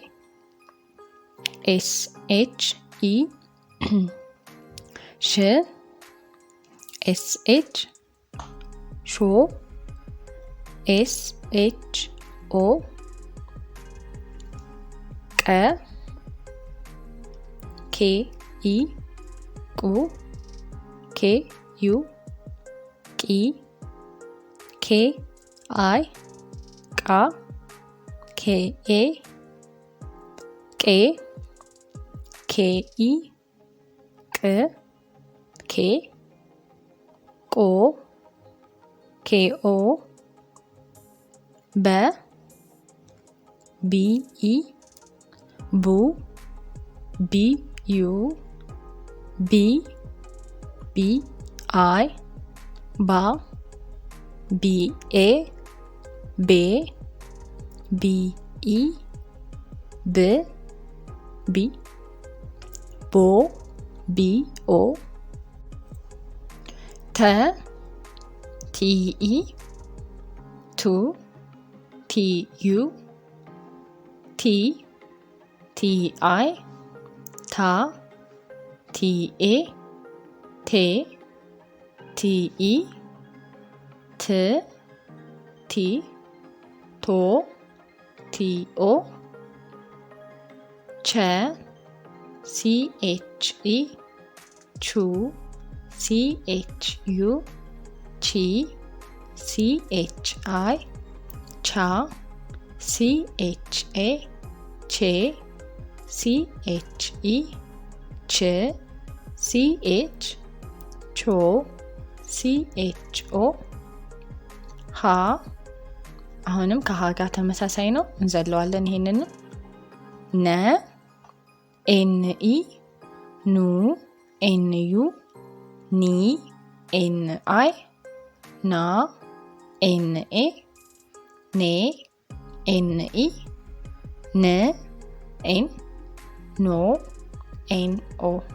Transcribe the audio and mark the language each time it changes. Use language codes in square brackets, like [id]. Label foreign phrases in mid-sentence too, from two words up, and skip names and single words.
[am] ኤስ ኤች ኢ ሽ ኤስ ኤች ሾ ኤስ ኤች ኦ ቀ ኬ ኢ ቁ ኬ ዩ ቂ ኬ አይ ቃ KA K KE K K Ko KO BE BE Bu BU B BI Ba BA B BE B B Bo BO T TE Tu TU T TI Ta TA T TE T T To TO Che CHE Chu CHU Chi CHI Cha CHA Che CHE Che CH Cho CHO ሃ አሁንም ከሃ ጋር ተመሳሳይ ነው እንዘለዋለን ይሄንን ነ ኤንኢ ኑ ኤንዩ ኒ ኤንአይ ና ኤንኤ ኔ ኤንኢ ን ኤን ኖ ኤንኦ